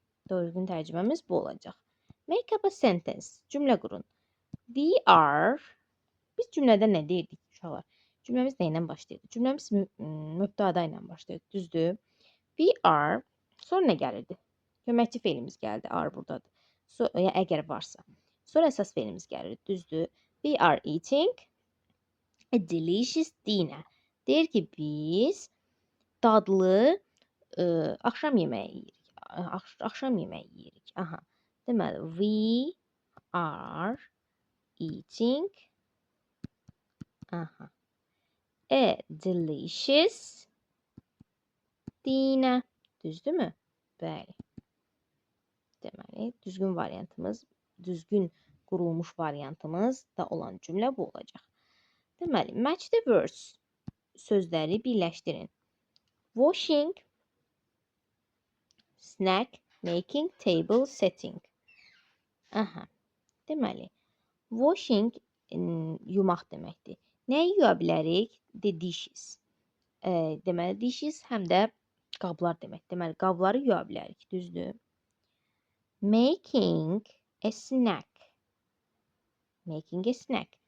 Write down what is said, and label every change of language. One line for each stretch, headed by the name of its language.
Azerbaijani: Düzgün tərcüməmiz bu olacaq.
English: Make up a sentence.
Azerbaijani: Cümlə qurun.
English: We are.
Azerbaijani: Biz cümlədə nə deyirdik uşaqlar? Cümləmiz nə ilə başlayırdı? Cümləmiz mübtada ilə başlayırdı. Düzdür?
English: We are.
Azerbaijani: Sonra nə gəlirdi? Köməkçi fe'limiz gəldi. Are buradadır. Yəni əgər varsa. Sonra əsas fe'limiz gəlirdi. Düzdür?
English: We are eating a delicious dinner.
Azerbaijani: Deyir ki, biz dadlı axşam yeməyi yeyirik. Axşam yeməyi yeyirik. Aha. Deməli,
English: we are eating a delicious dinner.
Azerbaijani: Düzdürmü? Bəli. Deməli, düzgün variantımız, düzgün qurulmuş variantımız da olan cümlə bu olacaq. Deməli, match the words. Sözləri birləşdirin.
English: Washing, snack, making, table, setting. Aha.
Azerbaijani: Deməli, washing yumaq deməkdir. Nəyi yuya bilərik? The dishes. Deməli, dishes həm də qablar demək. Deməli, qabları yuya bilərik, düzdür?
English: Making a snack. Making a snack.